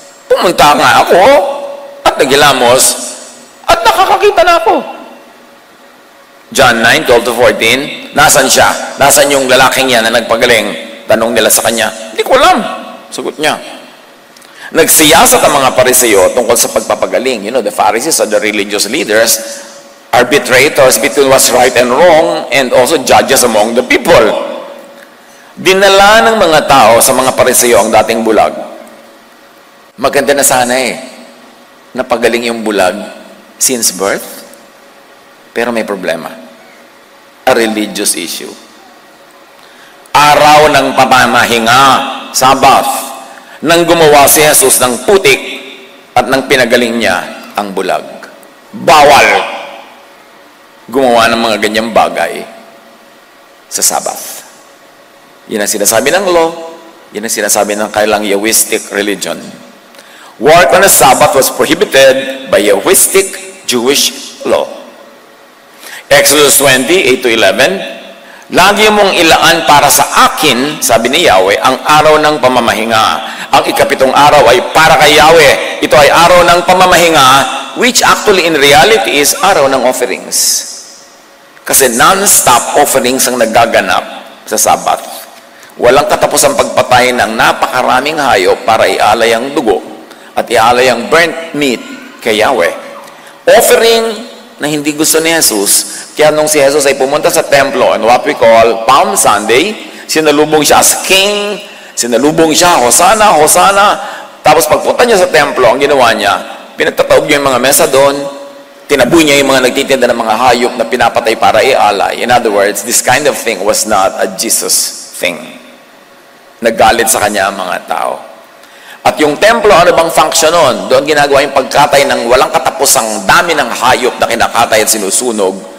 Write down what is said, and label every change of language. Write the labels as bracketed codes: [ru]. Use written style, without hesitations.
[tl] Pumunta nga ako at naghilamos at nakakakita na ako. John 9:12-14, nasan siya? Nasan yung lalaking yan na nagpagaling? Tanong nila sa kanya, hindi ko alam. Sagot niya. Nagsiyasat ang mga Pariseo tungkol sa pagpapagaling. [en] You know, the Pharisees are the religious leaders, arbitrators between what's right and wrong, and also judges among the people. [tl] Dinala ng mga tao sa mga Pariseo ang dating bulag. Maganda na sana napagaling yung bulag [en] since birth. [tl] Pero may problema. [en] A religious issue. [tl] Araw ng pamamahinga, Sabbath, nang gumawa si Jesus ng putik at nang pinagaling niya ang bulag. Bawal gumawa ng mga ganyang bagay sa Sabbath. Yan ang sinasabi ng law. Yan ang sinasabi ng kailang Yahwistic religion. [en] Work on the Sabbath was prohibited by Yahwistic Jewish law. [tl] Exodus 20:8-11, lagi mong ilaan para sa akin, sabi ni Yahweh, ang araw ng pamamahinga. Ang ikapitong araw ay para kay Yahweh. Ito ay araw ng pamamahinga, [en] which actually in reality is [tl] araw ng offerings. Kasi non-stop offerings ang nagaganap sa Sabbath. Walang katapos ang pagpatay ng napakaraming hayop para ialay ang dugo at ialay ang burnt meat kay Yahweh. Offering na hindi gusto ni Jesus. Kaya nung si Jesus ay pumunta sa templo [en] on what we call Palm Sunday, [tl] sinalubong siya as king, sinalubong siya, Hosanna, Hosanna. Tapos pagpunta niya sa templo, ang ginawa niya, pinagtataob niya yung mga mesa doon, tinaboy niya yung mga nagtitinda ng mga hayop na pinapatay para ialay. [en] In other words, this kind of thing was not a Jesus thing. [tl] Naggalit sa kanya ang mga tao. At yung templo, ano bang function nun? Doon ginagawa yung pagkatay ng walang katapusang dami ng hayop na kinakatay at sinusunog.